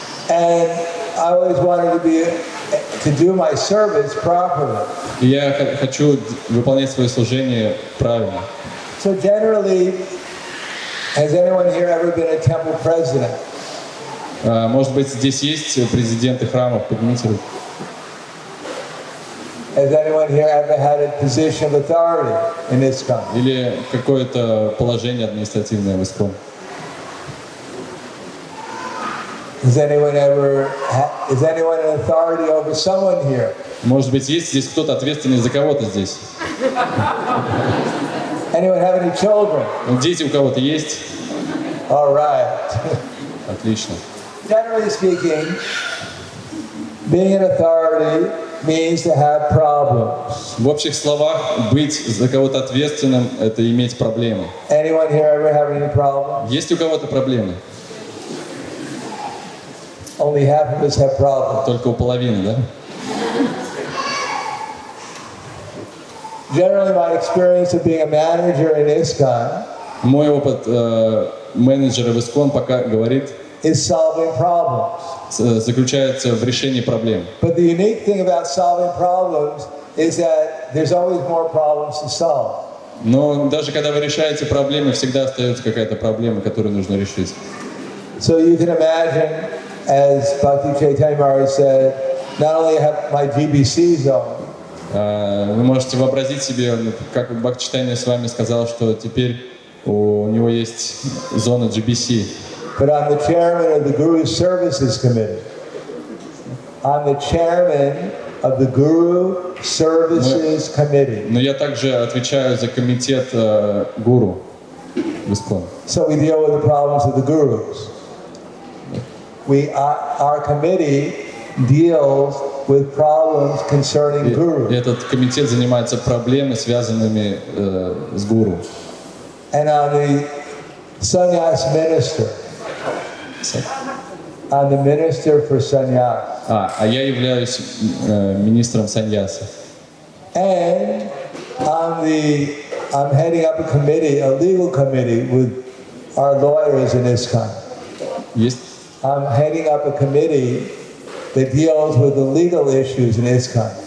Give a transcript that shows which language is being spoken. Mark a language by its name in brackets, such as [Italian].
[English] and I always wanted to do my service properly. [Russian] И я хочу выполнять свое служение правильно. [English] So generally, has anyone here ever been a temple president? [Russian] Может быть, здесь есть президенты храмов, поднимите руку. [English] Has anyone here ever had a position of authority in ISKCON? [Russian] Или какое-то положение административное в ИСККОН. [English] Is anyone in authority over someone here? [Russian] Может быть, есть здесь кто-то ответственный за кого-то здесь? [English] Anyone have any children? [Russian] Дети у кого-то есть? [English] All right. [Russian] Отлично. [English] Generally speaking, being an authority means to have problems. [Russian] В общих словах, быть за кого-то ответственным — это иметь проблемы. [English] Anyone here ever have any problems? [Russian] Есть у кого-то проблемы? [English] Only half of us have problems. [Russian] Только у половины, да? [English] Generally, my experience of being a manager in ISKCON [Russian] Мой опыт менеджера в ИСККОН пока говорит, [English] is solving problems. [Russian] заключается в решении проблем. [English] But the unique thing about solving problems is that there's always more problems to solve. [Russian] Но даже когда вы решаете проблемы, всегда остается какая-то проблема, которую нужно решить. [English] So you can imagine, as Bhakti Chaitanya Maharaj said, not only have my GBC zone, [Russian] Вы можете вообразить себе, как Бхактиведантой Свами сказал, что теперь у него есть зона GBC. [English] but I'm the chairman of the Guru Services Committee. I'm the chairman of the Guru Services Committee. [Russian] Но я также отвечаю за комитет гуру в ИСККОН. [English] So we deal with the problems of the gurus. Our committee deals with problems concerning [Russian] И [English] gurus. [Russian] этот комитет занимается проблемами, связанными с гуру. [English] And I'm the sannyas minister. I'm the minister for sannyas. [Russian] А я являюсь министром саньяса. [English] And I'm heading up a committee, a legal committee with our lawyers in ISKCON. [Russian] Есть? [English] I'm heading up a committee that deals with the legal issues in ISKCON.